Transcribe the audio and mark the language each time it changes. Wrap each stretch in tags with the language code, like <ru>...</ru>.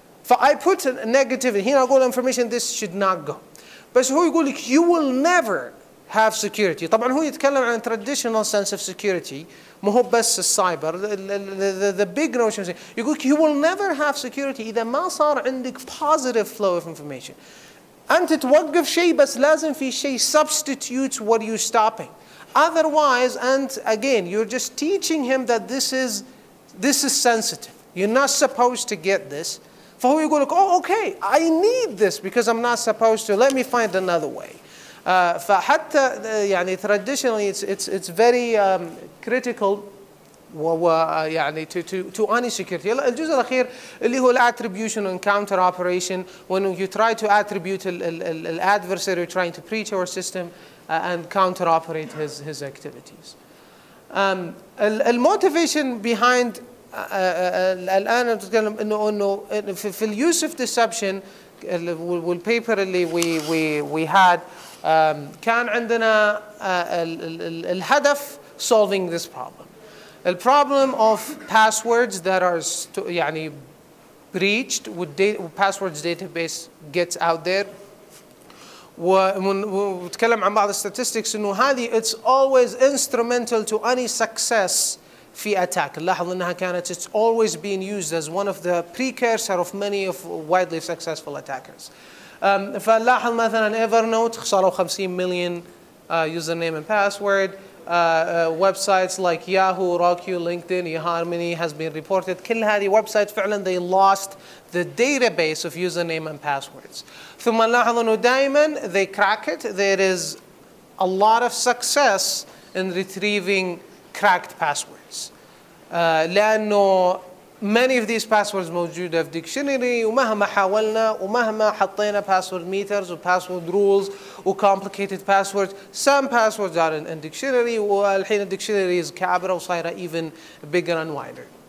<en>I put a negative</en> <ar>هنا أقول</ar> <en>information this should not go.</en> <ar>بس هو يقول لك</ar> <en>you will never have security.</en> <ar>طبعا هو يتكلم عن</ar> <en>traditional sense of security،</en> <ar>مو هو بس السايبر.</ar> <en>the big notion يقول لك you will never have security</en> <ar>إذا ما صار عندك</ar> <en>positive flow of information.</en> <ar>أنت توقف شيء بس لازم في شيء</ar> <en>substitutes what you're stopping. Otherwise, and again, you're just teaching him that this is sensitive. You're not supposed to get this.</en> <ar>فهو يقول لك</ar> <en>oh okay I need this because I'm not supposed to, let me find another way.</en> <ar>فحتى يعني</ar> <en>traditionally it's very critical يعني to any security. الجزء الأخير اللي هو attribution and counter operation, when you try to attribute the adversary trying to breach our system and counter operate his activities. The motivation behind</en> <ar>الان نتكلم انه في اليوز اوف ديسبشن والبيبر اللي</ar> <en>we had</en> <ar>كان عندنا الهدف solving this problem.</ar> <en>The problem of passwords that are يعني breached passwords database gets out there.</en> <ar>ونتكلم عن بعض</ar> <en>statistics انه هذه it's always instrumental to any success في attack.</en> <ar>نلاحظ انها كانت</ar> <en>it's always being used as one of the precursor of many of widely successful attackers.</en> <ar>فنلاحظ مثلا Evernote خسروا 50 مليون</ar> <en>username and password. Websites like Yahoo, Roku, LinkedIn, eHarmony has been reported.</en> <ar>كل هذه</ar> <en>websites فعلا they lost the database of username and passwords.</en> <ar>ثم نلاحظ انه دائما</ar> <en>they crack it. There is a lot of success in retrieving cracked passwords. لأنه many of these passwords موجودة في dictionary</en> <ar>ومهما حاولنا ومهما حطينا</ar> <en>password meters و password rules و complicated passwords, some passwords are in dictionary والحين dictionary</en> <ar>كابرة وصايرة</ar> <en>even bigger and wider.</en>